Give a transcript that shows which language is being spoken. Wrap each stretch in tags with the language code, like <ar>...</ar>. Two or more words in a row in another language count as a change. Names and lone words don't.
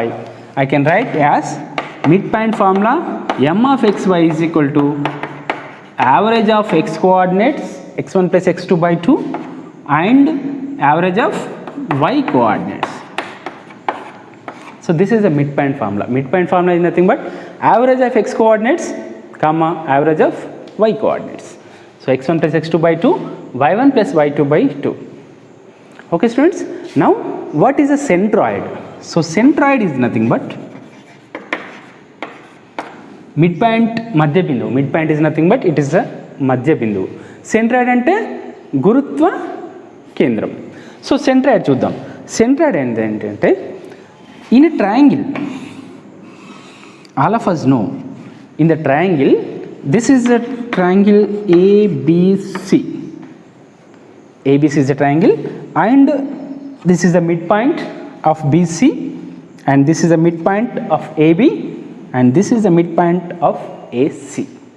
<en>I can write as midpoint formula m of xy is equal to average of x coordinates x1 plus x2 by 2 and average of y coordinates. So this is a midpoint formula. Midpoint formula is nothing but average of x coordinates comma average of y coordinates. So x1 plus x2 by 2, y1 plus y2 by 2. Okay students, now what is a centroid? So centroid is nothing but midpoint</en> <te>మధ్య బిందు.</te> <en>Midpoint is nothing but it is a</en> <te>మధ్య బిందు. సెంట్రాయిడ్ అంటే గురుత్వ కేంద్రం. సో సెంట్రాయిడ్ చూద్దాం.</te> <en>Centroid ente in a triangle, all of us know, in the triangle, this is a triangle ABC. ABC is a triangle and this is the midpoint of BC and this is the midpoint of AB and this is the midpoint of AC.</en>